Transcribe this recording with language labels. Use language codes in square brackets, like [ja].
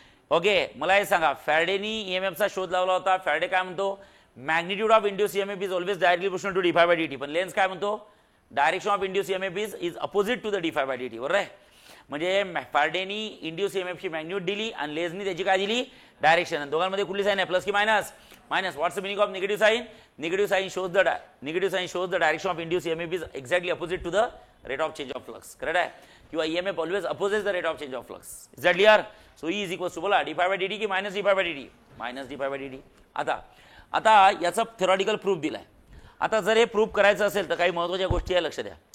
[mr] Okay, मला हे सांगा, फॅरेडेनी ईएमएफचा शोध लावला होता. फॅरेडे काय म्हणतो, [en] Magnitude of induce EMF is always directly proportional to d∅dt. [mr] पण लेन्स काय म्हणतो, [en] Direction of induce EMF is opposite to the d∅dt. [mr] बरोबर आहे? म्हणजे फॅरेडेनी इंड्यूस ईएमएफची मॅग्निट्यूड दिली आणि लेन्सनी त्याची काय दिली, डायरेक्शन. दोघांमध्ये कुठली साइन आहे, प्लस की minus? Minus. [en] What's the meaning of negative sign? Negative sign shows the direction of induced EMF is exactly opposite to the rate of change of flux. Correct है? [mr] किंवा [en] EMF always opposes the rate of change of flux. Is that clear? So E is equals to [mr] बोला [en] d∅dt की minus d∅dt? Minus d∅dt. [mr] आता याचा theoretical proof दिलाय. आता जर हे प्रूफ करायचं असेल तर काही महत्त्वाच्या गोष्टी आहे, लक्ष द्या.